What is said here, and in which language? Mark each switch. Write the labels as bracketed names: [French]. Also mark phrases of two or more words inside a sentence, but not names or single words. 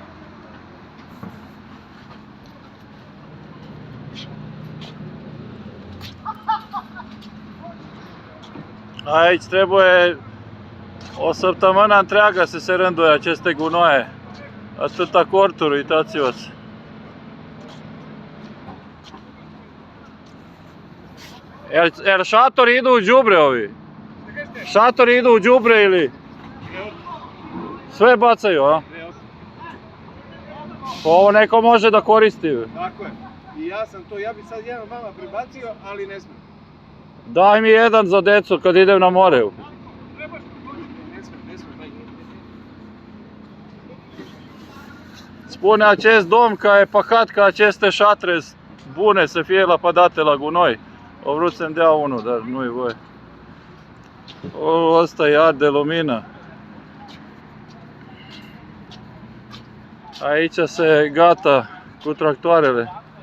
[Romanian] Aici trebuie o săptămână întreagă să se rânduie aceste gunoaie. Atâta corturi, uitați-vă. [Serbian] Jer šatori idu u đubre ovi? Šatori idu u đubre ili? Sve bacaju, a? Ovo neko može da koristi. Tako je. I ja bi sad jedan vama prebacio, ali ne smijem. Daj mi jedan za decu kad idem na more. Ne smijem. [Romanian] Spune acest domn că e păcat că aceste șatre bune să fie lapădate la gunoi. Au vrut să-mi dea unul, dar nu-i voie. O, ăsta e ard de lumină. Aici se gata cu tractoarele.